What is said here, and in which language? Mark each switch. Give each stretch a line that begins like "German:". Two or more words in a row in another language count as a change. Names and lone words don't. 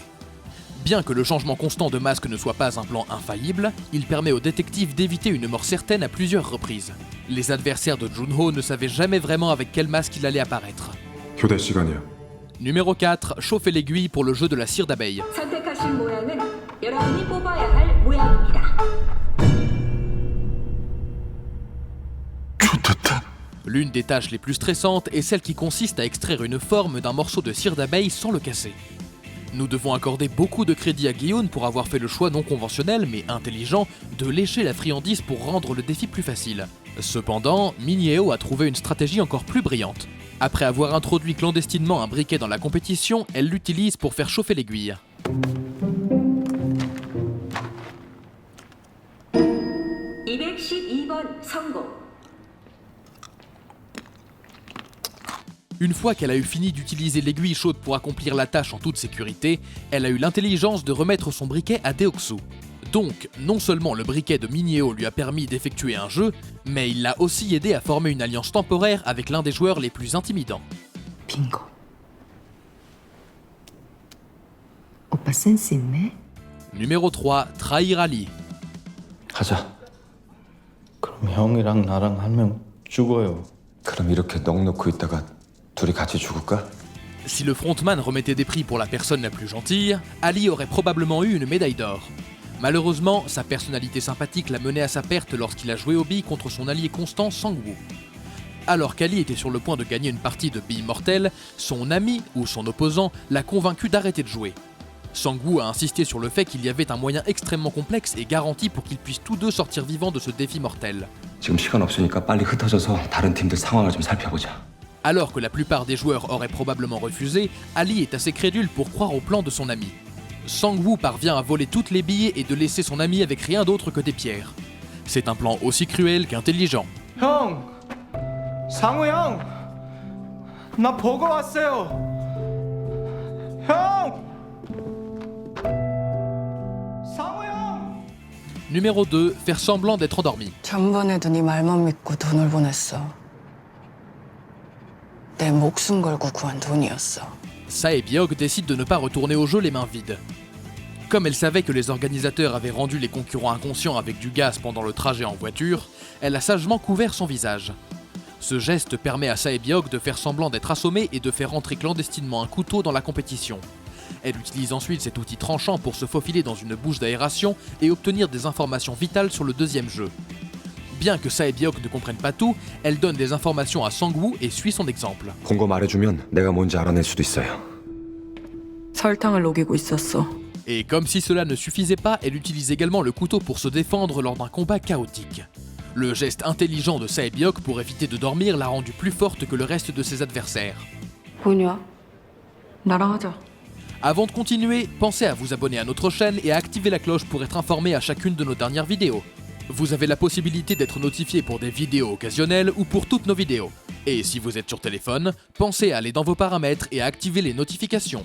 French: Bien que le changement constant de masque ne soit pas un plan infaillible, il permet au détective d'éviter une mort certaine à plusieurs reprises. Les adversaires de Junho ne savaient jamais vraiment avec quel masque il allait apparaître.
Korean: 교대 시간이야.
French: Numéro 4, chauffer l'aiguille pour le jeu de la cire d'abeille.
Korean: 선택하신 모양은 여러분이 뽑아야 할 모양입니다. 좋겠다.
French: L'une des tâches les plus stressantes est celle qui consiste à extraire une forme d'un morceau de cire d'abeille sans le casser. Nous devons accorder beaucoup de crédit à Gi-hun pour avoir fait le choix non conventionnel mais intelligent de lécher la friandise pour rendre le défi plus facile. Cependant, Min-Yeo a trouvé une stratégie encore plus brillante. Après avoir introduit clandestinement un briquet dans la compétition, elle l'utilise pour faire chauffer l'aiguille.
Korean: 212번 성공.
French: Une fois qu'elle a eu fini d'utiliser l'aiguille chaude pour accomplir la tâche en toute sécurité, elle a eu l'intelligence de remettre son briquet à Deoksu. Donc, non seulement le briquet de Min-Yeo lui a permis d'effectuer un jeu, mais il l'a aussi aidé à former une alliance temporaire avec l'un des joueurs les plus intimidants.
Korean: 빙고. 오빠 센스 있네.
French: Numéro 3, trahir Ali.
Korean: 가자. 그럼 형이랑 나랑 한 명 죽어요. 그럼 이렇게 넋 놓고 있다가 둘이 같이 죽을까?
French: Si le frontman remettait des prix pour la personne la plus gentille, Ali aurait probablement eu une médaille d'or. Malheureusement, sa personnalité sympathique l'a mené à sa perte lorsqu'il a joué aux billes contre son allié constant Sang-woo. Alors qu'Ali était sur le point de gagner une partie de billes mortelles, son ami ou son opposant l'a convaincu d'arrêter de jouer. Sang-woo a insisté sur le fait qu'il y avait un moyen extrêmement complexe et garanti pour qu'ils puissent tous deux sortir vivants de ce défi mortel.
Korean: 지금 시간 없으니까 빨리 흩어져서 다른 팀들 상황을 좀 살펴보자.
French: Alors que la plupart des joueurs auraient probablement refusé, Ali est assez crédule pour croire au plan de son ami. Sang-woo parvient à voler toutes les billes et de laisser son ami avec rien d'autre que des pierres. C'est un plan aussi cruel qu'intelligent.
Korean: 형! 상우 형! 나 보고 왔어요! 형! 상우 형!
French: Numéro 2, faire semblant d'être endormi.
Korean: 전번에도 네 말만 믿고 돈을 보냈어. 내 목숨 걸고 구한 돈이었어.
French: Sae Byok décide de ne pas retourner au jeu les mains vides. Comme elle savait que les organisateurs avaient rendu les concurrents inconscients avec du gaz pendant le trajet en voiture, elle a sagement couvert son visage. Ce geste permet à Sae Byok de faire semblant d'être assommée et de faire entrer clandestinement un couteau dans la compétition. Elle utilise ensuite cet outil tranchant pour se faufiler dans une bouche d'aération et obtenir des informations vitales sur le deuxième jeu. Bien que Sae Byok ne comprenne pas tout, elle donne des informations à Sang-woo et suit son exemple.
Korean: 본 거 말해주면 내가 뭔지 알아낼 수도 있어요. 설탕을 녹이고 있었어.
French: Et comme si cela ne suffisait pas, elle utilise également le couteau pour se défendre lors d'un combat chaotique. Le geste intelligent de Sae Byok pour éviter de dormir l'a rendue plus forte que le reste de ses adversaires.
Korean: 뭐냐? 나랑 하자.
French: Avant de continuer, pensez à vous abonner à notre chaîne et à activer la cloche pour être informé à chacune de nos dernières vidéos. Vous avez la possibilité d'être notifié pour des vidéos occasionnelles ou pour toutes nos vidéos. Et si vous êtes sur téléphone, pensez à aller dans vos paramètres et à activer les notifications.